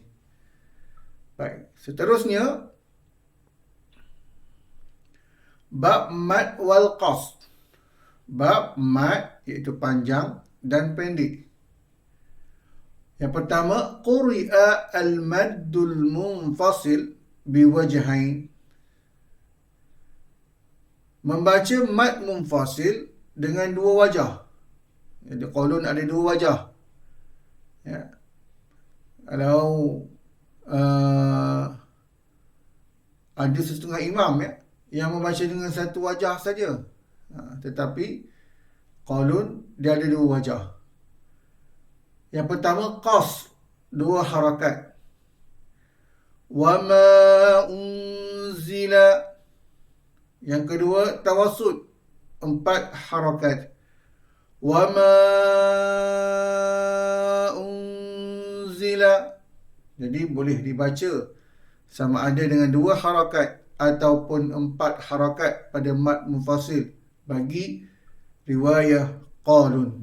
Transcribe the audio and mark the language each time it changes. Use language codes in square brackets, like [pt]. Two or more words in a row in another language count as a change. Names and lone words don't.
[ms] Baik, seterusnya bab [ar] المد والقصر. [ms] Bab mat iaitu panjang dan pendek. Yang pertama, [ar] قرئ المد المنفصل بوجهين. [ms] Membaca [ar] مد منفصل [ms] dengan 2 wajah. Jadi qalun ada 2 wajah. Ya. Kalau ada setengah imam, ya, yang membaca dengan 1 wajah saja. Tetapi qalun dia ada 2 wajah. Yang pertama qasd, 2 harakat. [ar] وما أنزل. [ms] Yang kedua tawassut, 4 harakat. [ar] وما أنزل. [ms] Jadi boleh dibaca sama ada dengan 2 harakat ataupun 4 harakat pada [ar] مد منفصل [ms] bagi riwayah qalun.